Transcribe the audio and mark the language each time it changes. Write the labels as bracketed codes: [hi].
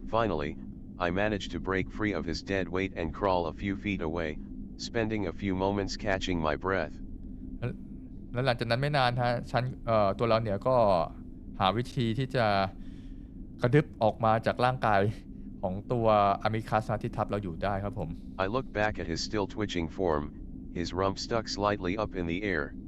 [en] Finally, I manage to break free of his dead weight and crawl a few feet away, spending a few moments catching my breath. [th] แล้วหลังจากนั้นไม่นานฮะตัวเราเนี่ยก็หาวิธีที่จะกระดึบออกมาจากร่างกายของตัวอามิคัสที่ทับเราอยู่ได้ครับผม [en] I look back at his still twitching form, his rump stuck slightly up in the air.